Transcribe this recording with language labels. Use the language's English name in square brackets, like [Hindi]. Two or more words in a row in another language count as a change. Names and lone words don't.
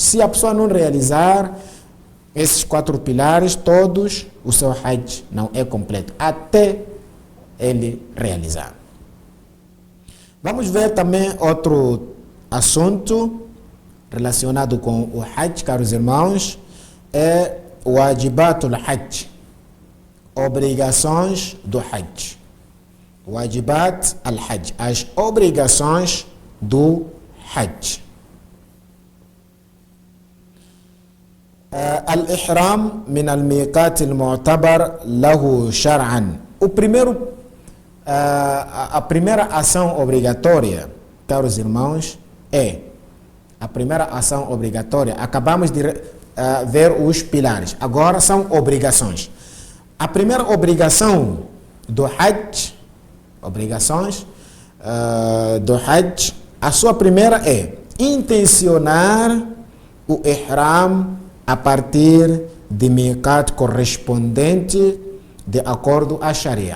[Portuguese] Se a pessoa não realizar esses 4 pilares todos, o seu hajj não é completo, até ele realizar. Vamos ver também outro assunto relacionado com o hajj, caros irmãos, é o [Arabic] واجبات الحج, [Portuguese] obrigações do hajj. [Arabic] واجبات الحج, [Portuguese] as obrigações do hajj. [Arabic] الإحرام من الميقات المعتبر له شرعا. [Portuguese] A primeira ação obrigatória, caros irmãos, é a primeira ação obrigatória. Acabamos de ver os pilares. Agora são obrigações. A primeira obrigação do hajj, obrigações do hajj, a sua primeira é intencionar o ihram a partir de miqat correspondente de acordo à Sharia.